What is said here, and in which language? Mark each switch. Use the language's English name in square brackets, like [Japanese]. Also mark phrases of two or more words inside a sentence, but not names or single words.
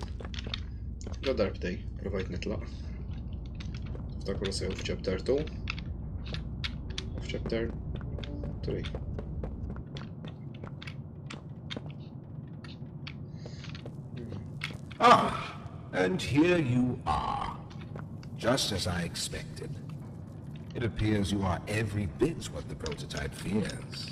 [Maltese] Ġa darbtej, provajt nitlaq. Ftakru sew f'chapter 2. U f'chapter 3. [English] Ah, and here you are. Just as I expected. It appears you are every bit what the prototype fears.